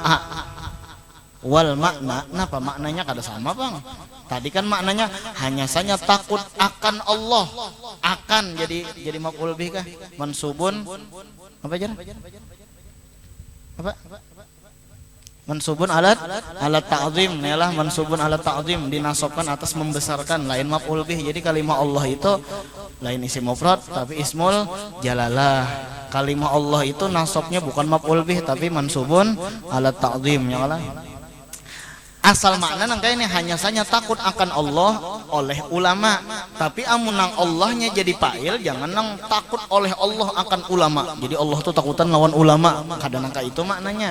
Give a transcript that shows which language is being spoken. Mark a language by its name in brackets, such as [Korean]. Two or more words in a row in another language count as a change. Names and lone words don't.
[Banjar] Wal makna, napa maknanya kada sama, Bang? Tadi kan maknanya hanya saja takut akan Allah. Akan jadi [Arabic] maf'ul bih [Banjar] kah? Mansubun apa aja? Apa? [Arabic] Mansubun alat ta'zim, [Banjar] yalah [Arabic] mansubun alat ta'zim, [Banjar] dinasabkan atas membesarkan, lain [Arabic] maf'ul bih. [Banjar] Jadi kalimah Allah itu lain [Arabic] isim mufrad [Banjar] tapi [Arabic] ismul jalalah. [Banjar] Kalimah Allah itu nasabnya bukan [Arabic] maf'ul bih [Banjar] tapi [Arabic] mansubun alat ta'zim, [Banjar] yalah. Asal makna nangka ini hanya saja takut akan Allah oleh ulama. Tapi amunang Allahnya jadi fa'il, jangan nang takut oleh Allah akan ulama. Jadi Allah tuh takutan lawan ulama. Kadang nangka itu maknanya.